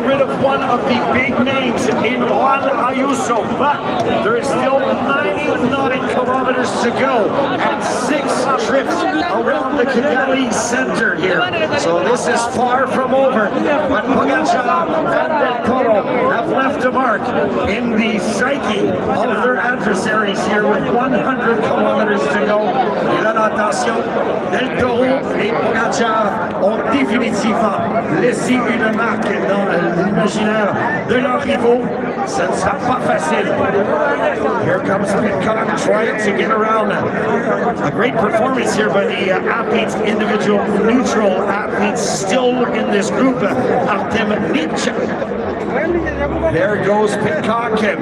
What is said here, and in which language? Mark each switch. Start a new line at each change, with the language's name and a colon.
English: got rid of one of the big names in Juan Ayuso, but there is still 99 kilometers to go and 6 trips around the Kigali Center here. So this is far from over, but Pogacar and Del Toro have left a mark in the psyche of their adversaries here with 100 kilometers to go.
French: Et là, attention, Del Toro et Pogacar ont définitivement laissé une marque dans l'imaginaire de leurs rivaux. Ça ne sera pas facile.
English: Here comes Pitcock trying to get around. A great performance here by the athletes, individual neutral athletes still in this group. Artem Nietzsche. There goes Pitcock.